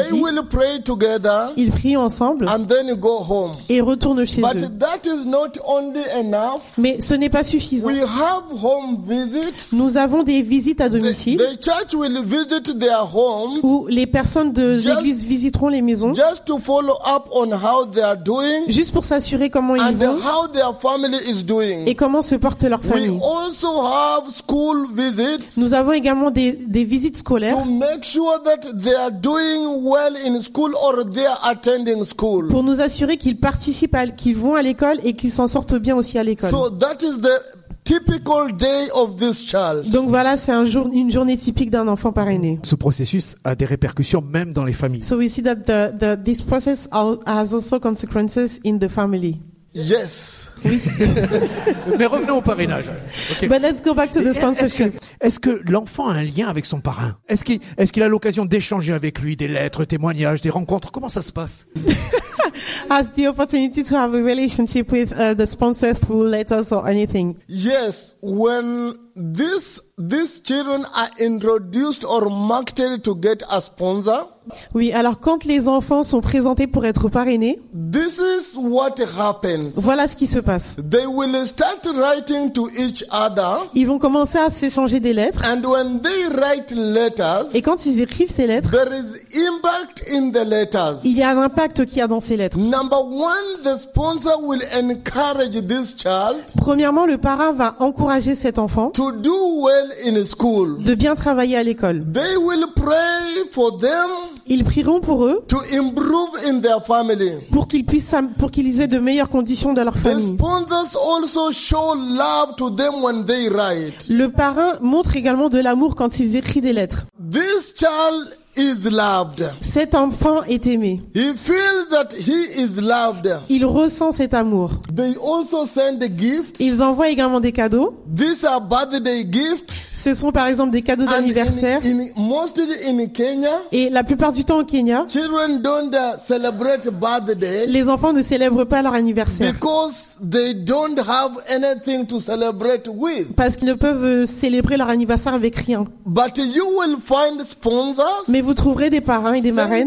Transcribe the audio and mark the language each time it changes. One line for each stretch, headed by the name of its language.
English: they will pray together,
French: ils prient ensemble
English: and then go home,
French: et retournent chez
English: but
French: eux.
English: That is not enough.
French: Mais ce n'est pas suffisant.
English: We have home visits.
French: Nous avons des visites à domicile.
English: The church will visit their homes,
French: où les personnes de l'église visiteront les maisons.
English: Just to follow up on how they are doing,
French: juste pour s'assurer comment ils
English: and
French: vont
English: how their family is doing.
French: Et comment se porte leur famille.
English: We also have school visits,
French: nous avons également des visites scolaires
English: to make sure that they are doing well in school or they are attending school,
French: pour nous assurer qu'ils participent, qu'ils vont à l'école et qu'ils s'en sortent bien aussi à l'école.
English: So that is the typical day of this child.
French: Donc voilà, c'est une journée typique d'un enfant parrainé. Ce processus a des répercussions même dans les familles.
English: So we see that this process has also consequences in the family. Yes.
French: Oui. Mais revenons au parrainage.
English: Okay. But let's go back to the sponsorship.
French: Est-ce que l'enfant a un lien avec son parrain? Est-ce qu'il a l'occasion d'échanger avec lui des lettres, témoignages, des rencontres? Comment ça se passe?
English: Has the opportunity to have a relationship with the sponsor through letters or anything? Yes, when These children are introduced or marketed to get a sponsor.
French: Oui, alors quand les enfants sont présentés pour être parrainés,
English: this is what happens.
French: Voilà ce qui se passe.
English: They will start writing to each other.
French: Ils vont commencer à s'échanger des lettres.
English: And when they write letters,
French: et quand ils écrivent ces lettres,
English: there is impact in the letters.
French: Il y a un impact qu'il y a dans ces lettres.
English: Number one, the sponsor will encourage this child.
French: Premièrement, le parrain va encourager cet enfant
English: to do well in school.
French: De bien travailler à l'école.
English: They will pray for them.
French: Ils prieront pour eux
English: to improve in their family.
French: Pour qu'ils aient de meilleures conditions dans leur famille.
English: The sponsors also show love to them when they write.
French: Le parrain montre également de l'amour quand ils écrivent des lettres.
English: This child is loved.
French: Cet enfant est aimé.
English: He feels that he is loved.
French: Il ressent cet amour.
English: They also send the gifts.
French: Ils envoient également des cadeaux.
English: These are birthday gifts.
French: Ce sont par exemple des cadeaux d'anniversaire.
English: Mostly in Kenya,
French: et la plupart du temps au Kenya,
English: children don't celebrate birthday,
French: les enfants ne célèbrent pas leur anniversaire
English: because they don't have anything to celebrate with.
French: Parce qu'ils ne peuvent célébrer leur anniversaire avec rien.
English: But you will find sponsors,
French: mais vous trouverez des parrains et des marraines